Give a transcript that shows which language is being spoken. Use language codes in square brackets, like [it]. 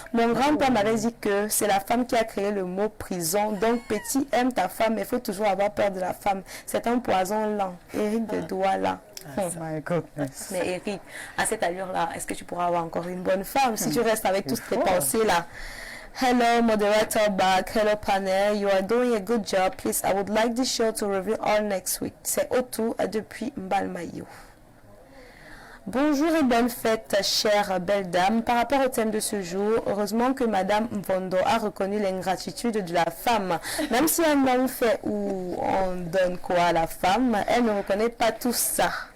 [fr] Mon grand-père m'avait dit que c'est la femme qui a créé le mot prison. Donc, petit, aime ta femme, mais il faut toujours avoir peur de la femme. C'est un poison lent. Éric de Douala. [en] My goodness. [fr] Mais Eric, à cette allure-là, est-ce que tu pourras avoir encore une bonne femme si tu restes avec toutes tes pensées-là? [en] Hello, moderator back. Hello, panel. You are doing a good job. Please, I would like the show to reveal all next week. [fr] C'est Otu depuis Mbalmayo. Bonjour et bonne fête, chère belle dame. Par rapport au thème de ce jour, heureusement que Madame Mvondo a reconnu l'ingratitude de la femme. Même si un homme fait ou on donne quoi à la femme, elle ne reconnaît pas tout ça.